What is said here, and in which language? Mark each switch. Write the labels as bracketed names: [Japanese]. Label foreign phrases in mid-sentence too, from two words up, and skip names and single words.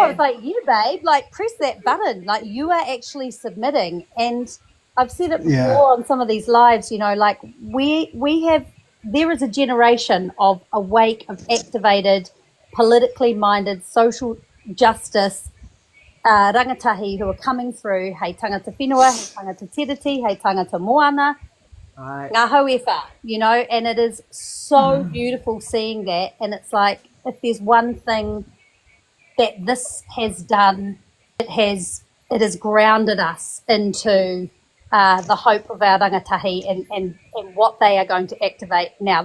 [English] I was like, you, babe, like, press that button. Like, you are actually submitting. And I've said it before on some of these lives, you know, like, there is a generation of awake, of activated, politically minded, social justice rangatahi who are coming through, [Māori] hei tangata whenua, hei tangata tiriti, hei tangata moana, ngā hauewha, [English] you know, and it is so beautiful seeing that. And it's like, if there's one thing that this has done, it has grounded us into the hope of our rangatahi and what they are going to activate now.